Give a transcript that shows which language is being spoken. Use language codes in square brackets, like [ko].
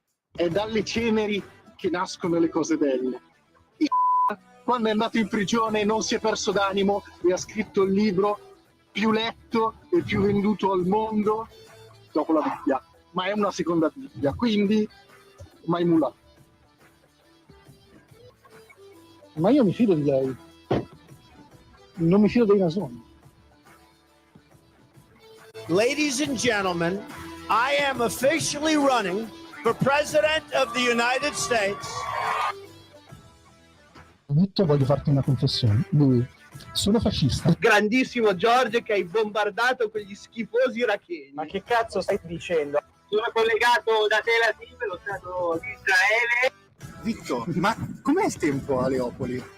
[it] È dalle ceneri che nascono le cose belle. Quando è andato in prigione non si è perso d'animo e ha scritto il libro più letto e più venduto al mondo dopo la Bibbia, ma è una seconda Bibbia, quindi Maimullah. Ma io mi fido di lei, non mi fido dei nasoni. [en] Ladies and gentlemen, I am officially running for President of the United States. [it] Vitto, voglio farti una confessione. Lui, sono fascista. Grandissimo George che hai bombardato quegli schifosi iracheni. Ma che cazzo stai dicendo? Sono collegato da Tel Aviv, lo Stato di Israele. Vitto, ma com'è il tempo a Leopoli?